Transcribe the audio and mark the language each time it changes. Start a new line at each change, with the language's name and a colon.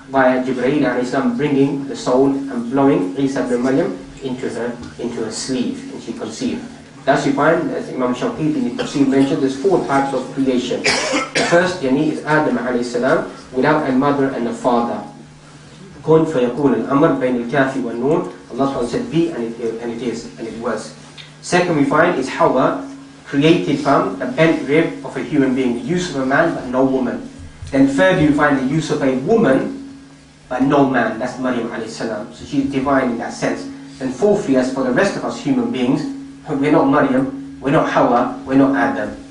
English: via Jibreel alayhi salam bringing the soul and blowing Isa ibn Maryam into her sleeve, and she conceived. Thus you find, as Imam Shawqiti in the Tafsir mentioned, there's 4 types of creation. The first is Adam alayhi salam without a mother and a father.
Arabic: كن فيكون الأمر بين الكاف والنون.
English: Allah said be, and it is, and it was. Second we find is Hawa, created from the bent rib of a human being, the use of a man but no woman. Then third you find the use of a woman but no man, that's Maryam alayhi salam. So she's divine in that sense. And fourthly, as for the rest of us human beings, we're not Maryam, we're not Hawa, we're not Adam.